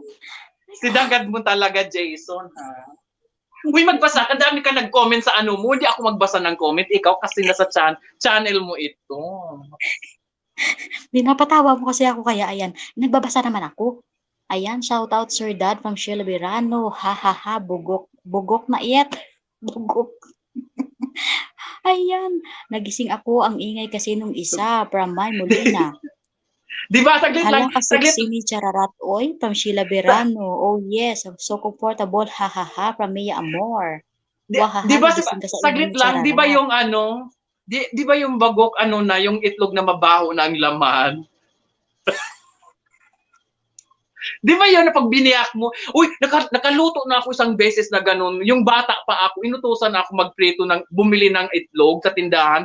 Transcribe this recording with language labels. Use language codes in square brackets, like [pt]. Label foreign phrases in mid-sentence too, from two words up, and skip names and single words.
[tl] Sinagad mo talaga, Jason, ha? Uy, magbasa ka. Dami ka nag-comment sa ano mo. Hindi ako magbasa ng comment. Ikaw kasi nasa channel mo ito. Pinapatawa mo kasi ako kaya ayan, nagbabasa naman ako. Ayan, [en] shout out Sir Dad from Sheila Birano. Ha ha ha, [tl] bugok. Bugok na iyet. Bugok. Ayan, nagising ako ang ingay kasi nung isa from May Molina. Di ba? Saglit lang. Hala ka Saglit. sexy ni Chararat Oy from Sheila Birano. [en] Oh yes, so comfortable. [tl] Ha ha ha from Mia Amor. Wahaha, Di ba, nagising ka sa ingay saglit ni lang. Di ba Chararat. yung ano, di ba yung bagok, ano na, yung itlog na mabaho na ang laman? Di ba yun na pag biniyak mo? Uy, nakaluto na ako isang beses na ganun. Yung bata pa ako, inutusan ako magprito bumili ng itlog sa tindahan.